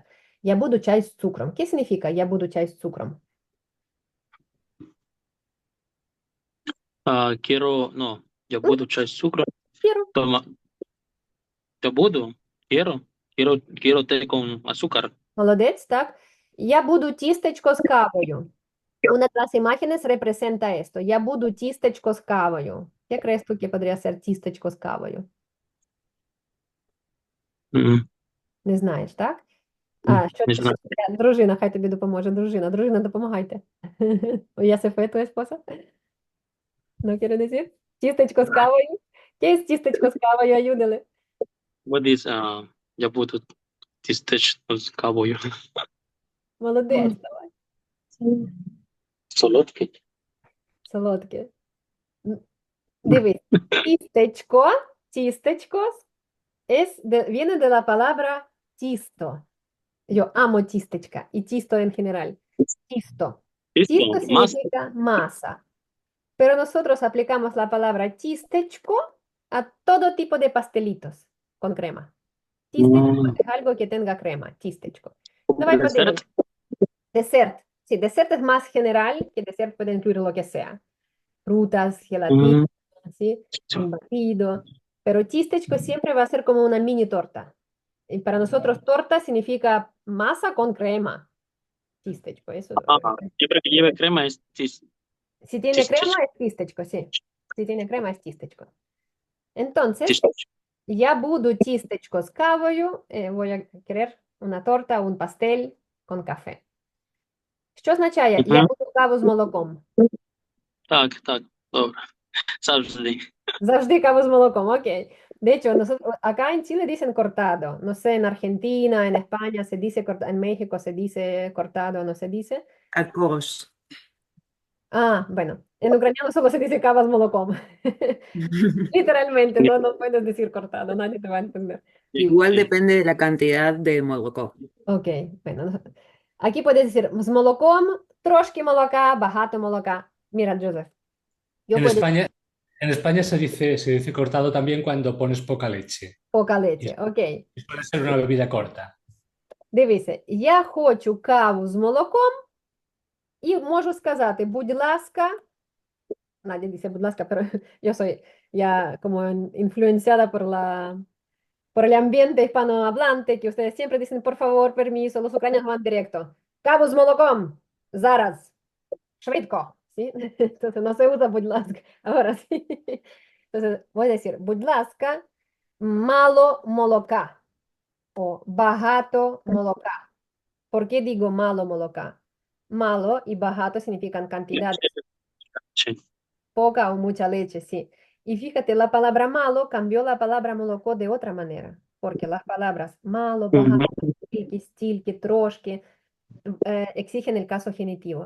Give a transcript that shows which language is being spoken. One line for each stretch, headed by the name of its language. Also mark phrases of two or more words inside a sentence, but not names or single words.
Ukrainian: Я буду чай з цукром.
Spanish: ¿Qué significa
Ukrainian: я буду чай з цукром?
Spanish: Quiero, no, yo puedo echar azúcar. Quiero. Toma, yo puedo, quiero té con azúcar.
Ukrainian: Молодець, так. Я буду тістечко з кавою.
Spanish: Una de las imágenes representa esto.
Ukrainian: Я буду тістечко з кавою.
Spanish: ¿Qué crees tú que podría ser
Ukrainian: тістечко з кавою? Mm, Не знаєш, так? Що не знаю. дружина, хай тобі допоможе. Дружина, допомагайте.
Spanish: ¿Ya se fue tu esposa? ¿No quiere decir?
Ukrainian: Тістечко з кавою.
Spanish: ¿Qué es
Ukrainian: тістечко з кавою?
Spanish: Ayúdale.
English: What is,
Ukrainian: я буду тістеч з кавою. Молодець, давай. Солодкий. Солодке. Дивись.
Spanish: Тістечко viene de la palabra tisto. Yo amo tistechka y tisto en general. Tisto. Tisto Listo, más. significa masa. Pero nosotros aplicamos la palabra tistechko a todo tipo de pastelitos con crema. Tistechko es algo que tenga crema, tistechko.
Ukrainian: Давай Dessert. подивимось. Dessert.
Spanish: Sí, dessert es más general, que dessert puede incluir lo que sea. Frutas, gelatina, ¿sí? Un batido. Pero tistechko siempre va a ser como una mini torta. Y para nosotros torta significa masa con crema. Tistechko, eso. Siempre que lleve crema es Si tiene crema es tistechko, sí. Si tiene crema es tistechko. Entonces,
Ukrainian: я буду тістечко з кавою,
Spanish: voy a querer una torta, un pastel con café.
Ukrainian: Що означає я буду каву з молоком? Так, добре. Завжди. Завжди каву з молоком, окей.
Spanish: De hecho, nosotros, acá en Chile dicen cortado. No sé, en Argentina, en España se dice cortado, en México se dice cortado, no se dice. Tacos. Bueno, en ucraniano solo se dice
Ukrainian: кава с молоком.
Spanish: Literalmente, no puedes decir cortado, nadie te va a entender. Igual depende de la cantidad de молоко. Ok, bueno. Aquí puedes decir
Ukrainian: з молоком, трошки молока, багато молока.
Spanish: Mira, Joseph. Yo puedo decir En España se dice cortado también cuando pones poca leche. poca leche, ok. Y suele ser una bebida corta.
Ukrainian: Дивися, я хочу каву з молоком і можу сказати, будь ласка,
Spanish: Nadie dice
Ukrainian: будь ласка,
Spanish: pero yo soy ya como influenciada por el ambiente hispanohablante, que ustedes siempre dicen, por favor, permiso, los ucranianos van directo.
Ukrainian: Каву з молоком, зараз, швидко,
Spanish: ¿sí? Entonces no se usa
Ukrainian: будь ласка,
Spanish: ahora sí. Entonces voy a decir,
Ukrainian: будь ласка, мало молока o багато молока.
Spanish: ¿Por qué digo
Ukrainian: мало молока?
Spanish: Malo y багато significan cantidades. Sí. Poca o mucha leche, sí. Y fíjate, la palabra malo cambió la palabra молоко de otra manera, porque las palabras malo,
Ukrainian: багато, стільки, трошки
Spanish: exigen el caso genitivo.